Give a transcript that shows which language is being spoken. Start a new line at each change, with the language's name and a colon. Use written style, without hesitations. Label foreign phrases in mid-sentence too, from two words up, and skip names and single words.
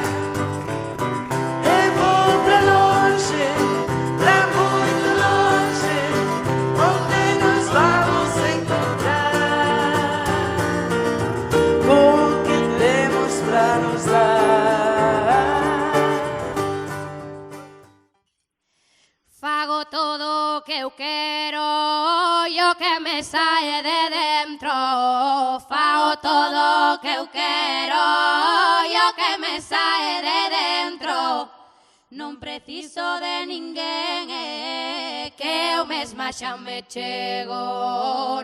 Portuguese: Eu vou pra longe, pra muito longe, onde nos vamos encontrar com o que temos pra nos dar.
Galician: Fago todo o que eu quero e o que me sae de dentro. Fago todo o que eu quero e o que me sae de dentro. Non preciso de ninguén, que eu mesma xa me chego.